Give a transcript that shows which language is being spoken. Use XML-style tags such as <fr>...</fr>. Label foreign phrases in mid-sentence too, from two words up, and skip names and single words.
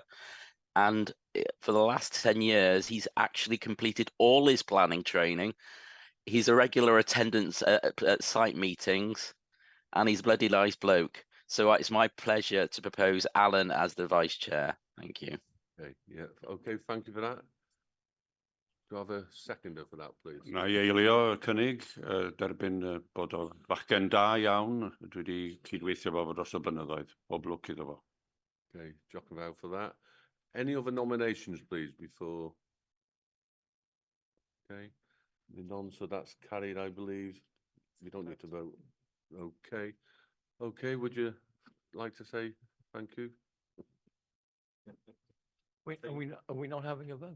<en>And for the last 10 years, he's actually completed all his planning training. He's a regular attendance at site meetings, and he's a bloody nice bloke. So it's my pleasure to propose Alan as the vice chair. Thank you. Okay, yeah, okay, thank you for that. Do I have a seconder for that, please?</en> <cy>Na i eilio y cynnig, derbyn bod o fachgen da iawn. Dwi wedi cydweithio fo dros y blynyddoedd. Pob lwc iddo fo.</cy> <en>Okay, jock and vow for that. Any other nominations, please, before? Okay, none, so that's carried, I believe. We don't need to vote. Okay, okay, would you like to say thank you? Wait, are we not having a vote?</en>